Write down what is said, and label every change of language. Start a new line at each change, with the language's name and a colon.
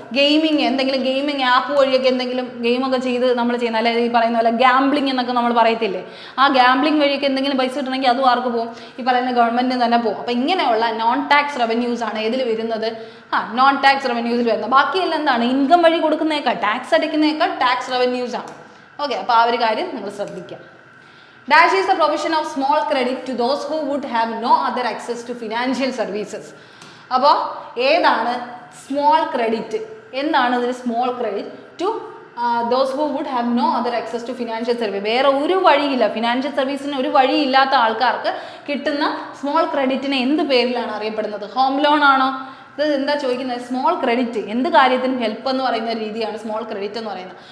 Malayalam: Gaming എന്തെങ്കിലും gaming app വഴിയൊക്കെ എന്തെങ്കിലും ഗെയിമൊക്കെ ചെയ്ത് നമ്മൾ ചെയ്യുന്ന, അതായത് ഈ പറയുന്ന പോലെ ഗാംബ്ലിംഗ് എന്നൊക്കെ നമ്മൾ പറയത്തില്ലേ, ആ ഗാംബ്ലിംഗ് വഴിയൊക്കെ എന്തെങ്കിലും പൈസ കിട്ടണമെങ്കിൽ അതും ആർക്ക് പോകും? ഈ പറയുന്ന ഗവൺമെൻറ്റിന് തന്നെ പോകും. അപ്പോൾ ഇങ്ങനെയുള്ള നോൺ ടാക്സ് റവന്യൂസ് ആണ് ഇതിൽ വരുന്നത്. നോൺ ടാക്സ് റവന്യൂസിൽ വരുന്നത്. ബാക്കിയെല്ലാം എന്താണ്? ഇൻകം വഴി കൊടുക്കുന്നേക്കാൾ, ടാക്സ് അടയ്ക്കുന്നേക്കാൾ ടാക്സ് റവന്യൂസ് ആണ്. ഓക്കെ, അപ്പോൾ ആ ഒരു കാര്യം നിങ്ങൾ ശ്രദ്ധിക്കാം.
English: Dash is the provision of small credit to those who would have no other access to financial services.
Malayalam: അപ്പോൾ ഏതാണ് സ്മോൾ ക്രെഡിറ്റ്? എന്താണ് ഇതിൽ small credit?
English: To those who would have no other access to financial service.
Malayalam: വേറെ ഒരു വഴിയില്ല, financial സർവീസിന് ഒരു വഴിയില്ലാത്ത ആൾക്കാർക്ക് കിട്ടുന്ന സ്മോൾ ക്രെഡിറ്റിനെ എന്ത് പേരിലാണ് അറിയപ്പെടുന്നത്? ഹോം ലോൺ ആണോ? ഇത് എന്താ ചോദിക്കുന്നത്? സ്മോൾ ക്രെഡിറ്റ് എന്ത് കാര്യത്തിനും ഹെൽപ്പ് എന്ന് പറയുന്ന രീതിയാണ് സ്മോൾ ക്രെഡിറ്റ് എന്ന് പറയുന്നത്.